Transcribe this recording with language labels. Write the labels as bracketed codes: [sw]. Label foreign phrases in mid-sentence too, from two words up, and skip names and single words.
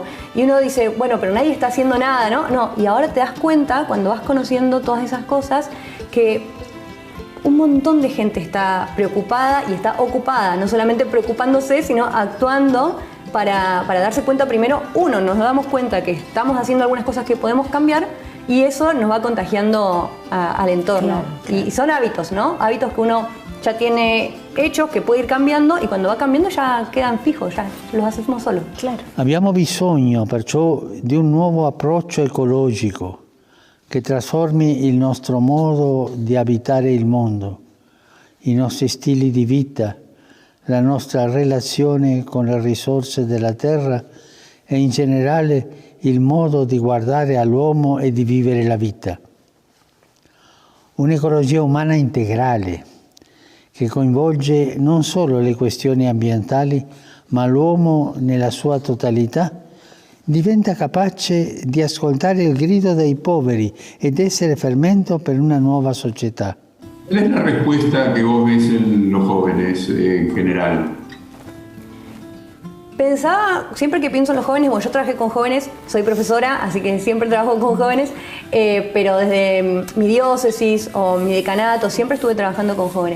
[es] Y uno dice, bueno, pero nadie está haciendo nada, ¿no? No, y ahora te das cuenta, cuando vas conociendo todas esas cosas, que un montón de gente está preocupada y está ocupada, no solamente preocupándose, sino actuando para darse cuenta primero, uno, nos damos cuenta que estamos haciendo algunas cosas que podemos cambiar y eso nos va contagiando al entorno. Claro. Y son hábitos, ¿no? Hábitos que uno ya tiene hechos, que puede ir cambiando y cuando va cambiando ya quedan fijos, ya los hacemos solos. Claro. [it] Abbiamo bisogno perciò di un nuovo approccio ecologico che trasformi il nostro modo di abitare il mondo, i nostri stili di vita, la nostra relazione con le risorse della terra e in generale il modo di guardare all'uomo e di vivere la vita. Un'ecologia umana integrale che coinvolge non solo le questioni ambientali, ma l'uomo nella sua totalità, diventa capace di ascoltare il grido dei poveri ed essere fermento per una nuova società. [es] ¿Cuál es la respuesta que vos ves en los jóvenes en general? Pensaba, siempre que pienso en los jóvenes, bueno, yo trabajé con jóvenes, soy profesora, así que siempre trabajo con jóvenes, pero desde mi diócesis o mi decanato siempre estuve trabajando con jóvenes.